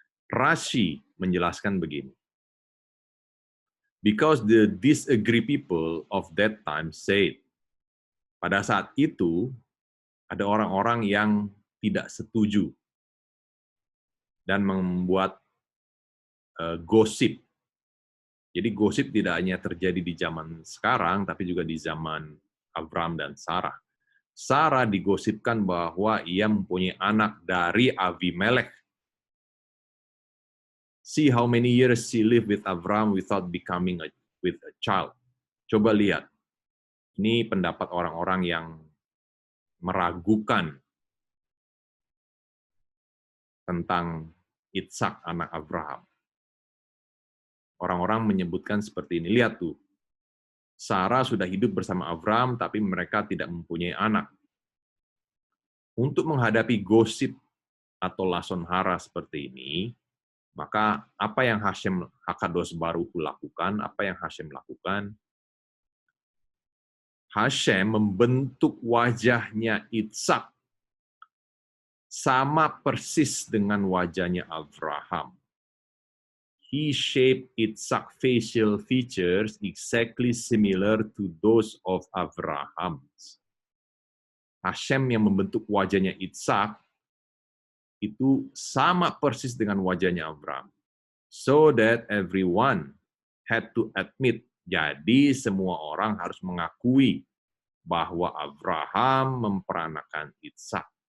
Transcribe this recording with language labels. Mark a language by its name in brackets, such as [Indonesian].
[Indonesian] Rashi menjelaskan begini. [English] Because the disagree people of that time said, [Indonesian] pada saat itu ada orang-orang yang tidak setuju dan membuat gosip. Jadi gosip tidak hanya terjadi di zaman sekarang, tapi juga di zaman Abram dan Sarah. Sarah digosipkan bahwa ia mempunyai anak dari Abimelek. [English] See how many years she lived with Abram without becoming with a child. [Indonesian] Coba lihat. Ini pendapat orang-orang yang meragukan tentang Itzhak anak Abraham. Orang-orang menyebutkan seperti ini. Lihat tuh. Sarah sudah hidup bersama Abraham, tapi mereka tidak mempunyai anak. Untuk menghadapi gosip atau lason hara seperti ini, maka apa yang Hakados Baruhu lakukan, apa yang Hashem lakukan, Hashem membentuk wajahnya Ishak sama persis dengan wajahnya Abraham. [English] He shaped Ishak's facial features exactly similar to those of Abraham. [Indonesian] Hashem yang membentuk wajahnya Ishak itu sama persis dengan wajahnya Abraham. [English] So that everyone had to admit, [Indonesian] jadi semua orang harus mengakui bahwa Abraham memperanakan Ishak.